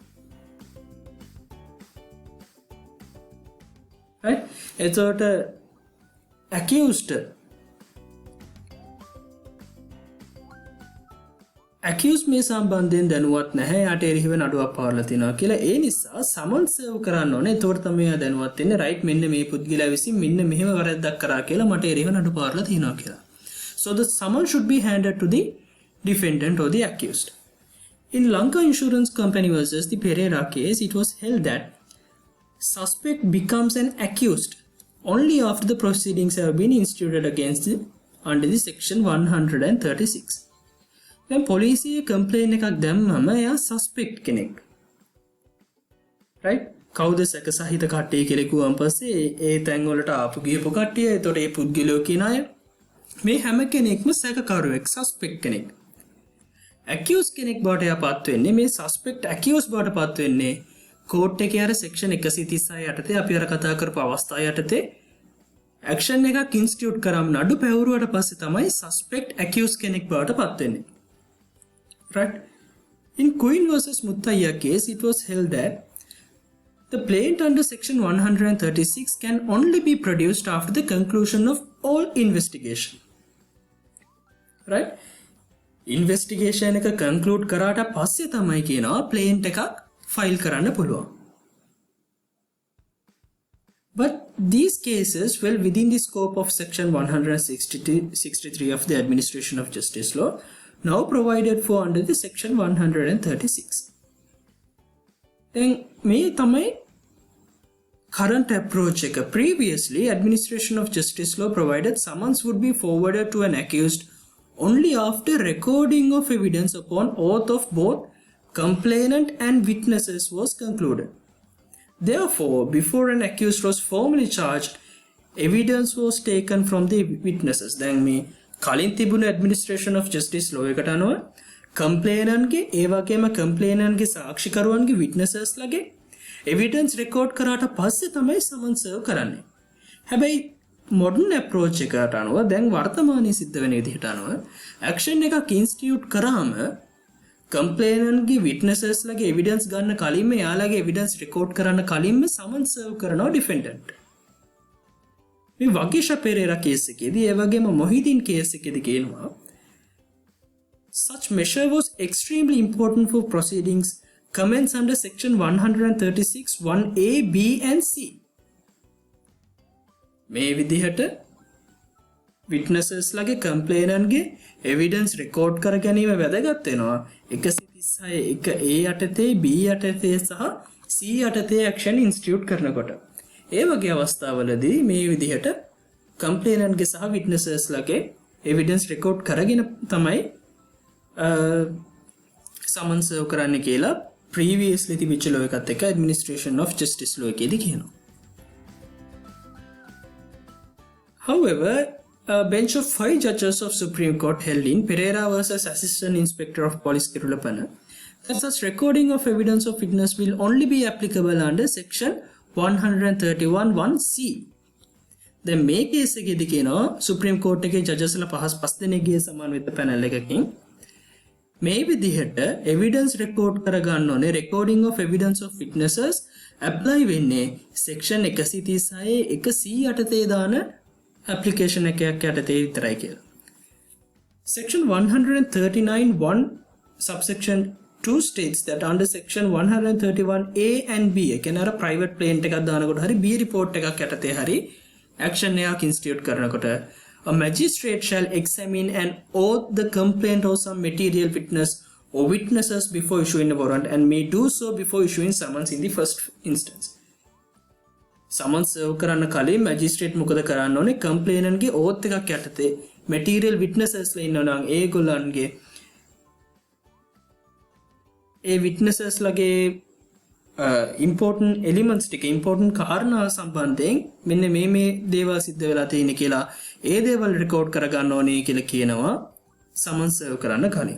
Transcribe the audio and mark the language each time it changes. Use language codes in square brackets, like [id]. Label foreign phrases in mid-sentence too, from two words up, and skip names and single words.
[en] right? [si] එතකොට accused මේ සම්බන්ධයෙන් දැනුවත් නැහැ. යාට එරෙහිව නඩුවක් පවරලා තිනවා කියලා. ඒ නිසා [en] summons serve [si] කරන්න ඕනේ. එතකොට තමයි එයා දැනුවත් වෙන්නේ රයිට් මෙන්න මේ පුද්ගලයා විසින් මෙන්න මෙහෙම වැරද්දක් කරා කියලා මට එරෙහිව නඩු පවරලා තිනවා කියලා. [en] So the summons should be handed to the defendant or the accused. In Lanka Insurance Company versus the Pereira case, it was held that suspect becomes an accused only after the proceedings have been instituted against the, under the section 136. [si] දැන් පොලිසිය කම්ප්ලේන් එකක් දැම්මම එයා සස්පෙක්ට් කෙනෙක්. [en] right? [si] කවුද සැක සහිත කට්ටිය කියලා කිව්වන් පස්සේ ඒ තැන් වලට ආපු ගියපු කට්ටිය එතකොට ඒ පුද්ගලයෝ කියන අය මේ හැම කෙනෙක්ම සැකකරුවෙක් සස්පෙක්ට් කෙනෙක්. accused කෙනෙක් බවට එයාපත් වෙන්නේ මේ [en] suspect accused [si] බවට පත් වෙන්නේ කෝට් එකේ අර section 136 යටතේ අපි අර කතා කරපු අවස්ථාව යටතේ action එකක් institute කරාම නඩු පැවරුවට පස්සේ තමයි [en] suspect accused [si] කෙනෙක් බවට පත් වෙන්නේ. [en] Right? In Queen versus Muttaya case, it was held that the plaint under section 136 can only be produced after the conclusion of all investigation. Right? Investigation [si] එක conclude කරාට පස්සේ තමයි කියනවා plaint එකක් file කරන්න පුළුවන්. [en] But these cases fell within the scope of section 163 of the Administration of Justice law, now provided for under the section 136. [si] Then මේ තමයි [en] current approach [si] එක. [en] Previously, Administration of Justice law provided summons would be forwarded to an accused only after recording of evidence upon oath of both complainant and witnesses was concluded. Therefore, before an accused was formally charged, evidence was taken from the witnesses. [si] දැන් මේ කලින් තිබුණු [en] Administration of Justice law [si] එකට අනුව complainantගේ ඒ වගේම complainantගේ සාක්ෂිකරුවන්ගේ witnesses ලගේ [en] evidence record [si] කරාට පස්සේ තමයි [en] summons serve [si] කරන්නේ. හැබැයි [en] modern approach [si] එකට අනුව දැන් වර්තමානයේ සිද්ධ වෙන විදිහට අනුව action එකක් institute කරාම complainantගේ witnesses ලගේ evidence ගන්න කලින්ම එයාලගේ [en] evidence record [si] කරන්න කලින්ම [en] summons serve [si] කරනවා defendant. මේ වගේෂ පෙරේරා කේස් එකේදී ඒ වගේම මොහිදින් කේස් එකේදී කියනවා [en] Such measure was extremely important for proceedings commenced under section 136 1A, B and C. [si] මේ විදිහට witnesses ලගේ complainant ගේ [en] evidence record [si] කර ගැනීම වැදගත් වෙනවා 136 එක A යටතේ B යටතේ සහ C යටතේ [en] action institute [si] කරනකොට. ඒ වගේ අවස්ථාවලදී මේ විදිහට complainant ගේ සහ witnesses ලගේ [en] evidence record [si] කරගෙන තමයි [en] summons serve [si] කරන්න කියලා previously තිබිච්ච law එකත් එක්ක [en] administration of justice law [si] එකේදී කියනවා. [en] However, a bench of 5 judges of Supreme Court held in Pereira versus Assistant Inspector of Police Kirulapana that such recording of evidence of witness will only be applicable under section 131 1C. [si] දැන් මේ කේස් එකේදී කියනවා Supreme Court එකේ judges ලා පස් දෙනෙක්ගේ සමාන වෙද්ද panel එකකින් මේ විදිහට [en] evidence record [si] කරගන්න ඕනේ [en] recording of evidence of witnesses apply [si] වෙන්නේ section 136 1C යටතේ දාන application එකක් යටතේ විතරයි කියලා. [en] Section 139 1 subsection 2 states that under section 131A and B [si] කියන්නේ අර private plaint එකක් දානකොට හරි B report එකක් යටතේ හරි action එකක් institute කරනකොට [en] a magistrate shall examine and oath the complaint or some material witness or witnesses before issuing a warrant and may do so before issuing summons in the first instance. Summons serve [si] කරන්න කලින් magistrate මොකද කරන්න ඕනේ complainant ගේ oath එකක් යටතේ [en] material witnesses [si] ලා ඉන්නවා නම් ඒගොල්ලන්ගේ ඒ witnesses ලගේ [en] important elements [si] ටික important කාරණා සම්බන්ධයෙන් මෙන්න මේ දේවල් සිද්ධ වෙලා තියෙන කියලා ඒ දේවල් record කරගන්න ඕනේ කියලා කියනවා [en] summons serve [si] කරන්න කලින්.